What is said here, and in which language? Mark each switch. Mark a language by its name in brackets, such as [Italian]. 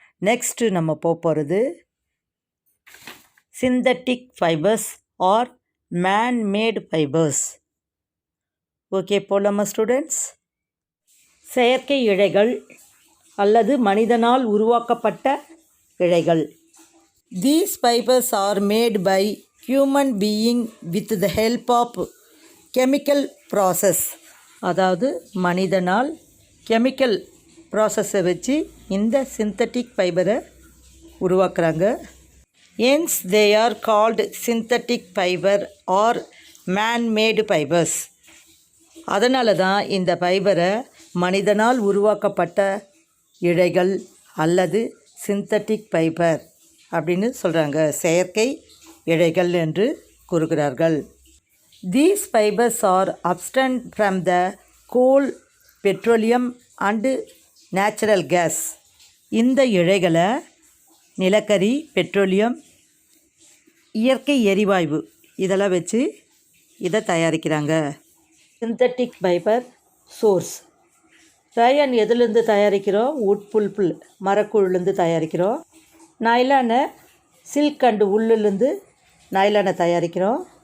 [English] next [Tamil] நம்ம போகிறது [English] Synthetic fibres or manmade fibres. [Tamil] Okay, போலாமா ஸ்டூடெண்ட்ஸ்? செயற்கை இழைகள் அல்லது மனிதனால் உருவாக்கப்பட்ட இழைகள். [English] These fibers are made by human being with the help of chemical process. [Tamil] அதாவது மனிதனால் கெமிக்கல் ப்ராசஸை வச்சு இந்த சிந்தட்டிக் ஃபைபரை உருவாக்குறாங்க. [English] Hence they are called synthetic fiber or man-made fibers. [Tamil] அதனால தான் இந்த ஃபைபரை மனிதனால் உருவாக்கப்பட்ட இழைகள் அல்லது சிந்தட்டிக் ஃபைபர் அப்படின்னு சொல்கிறாங்க, செயற்கை இழைகள் என்று கூறுகிறார்கள். [English] These fibers are obtained from the coal, petroleum and natural gas. [Tamil] இந்த இழைகளை நிலக்கரி, பெட்ரோலியம், இயற்கை எரிவாயு இதெல்லாம் வச்சு இதை தயாரிக்கிறாங்க. [English] Synthetic fibre source. [Tamil] ரயான் எதுலேருந்து தயாரிக்கிறோம்? [English] wood pulp [Tamil] மரக்கூழ்லேருந்து தயாரிக்கிறோம். நைலானை சில்க் அண்டு உள்ளுலேருந்து நைலானை தயாரிக்கிறோம்.